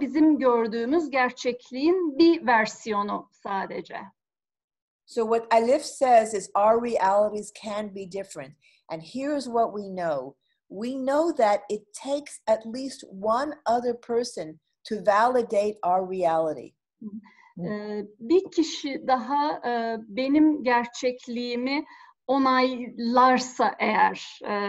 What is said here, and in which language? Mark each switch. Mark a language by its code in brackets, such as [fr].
[tr] Bizim gördüğümüz gerçekliğin bir versiyonu sadece. [en] So what Alif says is our realities can be different. And here's what we know. We know that it takes at least one other person to validate our reality. [tr] Bir kişi daha benim gerçekliğimi onaylarsa eğer,